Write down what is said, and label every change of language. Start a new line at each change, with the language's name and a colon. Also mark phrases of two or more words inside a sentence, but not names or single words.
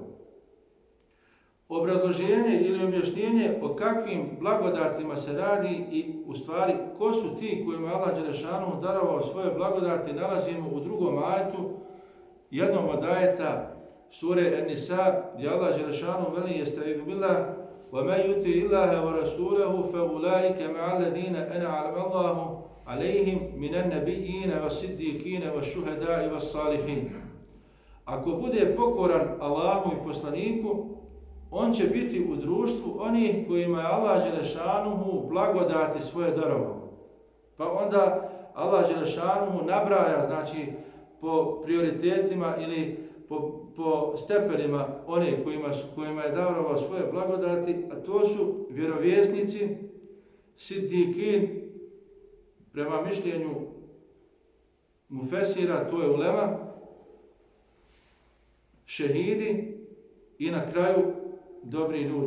Bosnian: Obrazloženje ili objašnjenje o kakvim blagodatima se radi i u stvari ko su ti kojima je Allah dželešanu darovao svoje blagodati nalazimo u drugom ajetu, jednom od ajeta sure An-Nisa, gdje Allah dželešanu veli
Arabic: أستعيذ بالله وَمَنْ يُطِعِ اللَّهَ وَرَسُولَهُ فَأُولَٰئِكَ مَعَ الَّذِينَ أَنْعَمَ اللَّهُ عَلَيْهِمْ مِنَ النَّبِيِّينَ وَالصِّدِّيقِينَ وَالشُّهَدَاءِ وَالصَّالِحِينَ.
Bosnian: Ako bude pokoran Allahu i poslaniku, on će biti u društvu onih kojima je Allah dželešanuhu blagodati svoje darovao. Pa onda Allah dželešanuhu nabraja, znači po prioritetima ili po stepenima one kojima je darovao svoje blagodati, a to su vjerovjesnici, siddiqin, prema mišljenju mufesira, to je ulema, šehidi i na kraju dobri ljudi.